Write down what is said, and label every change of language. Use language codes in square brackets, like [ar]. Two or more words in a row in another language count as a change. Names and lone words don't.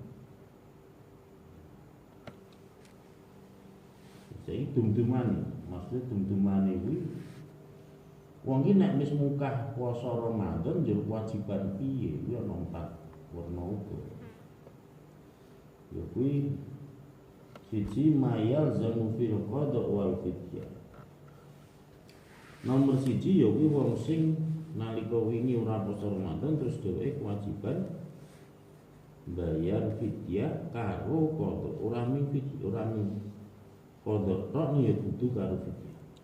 [jv] saiki dum-duman maksud dum-dumane kuwi wong iki nek wis mukah puasa Ramadan njur kewajiban piye kuwi ono 4 werna uga ya kuwi siji [ar] ما يلزمه في القضاء والفدية. [jv] Nomor 1 ya kuwi wong sing nalika wingi ora poso Ramadan terus dheweke kewajiban bayar fidyah karo qada ora ming fidyah ora ming qada tok ya kudu karo fidyah.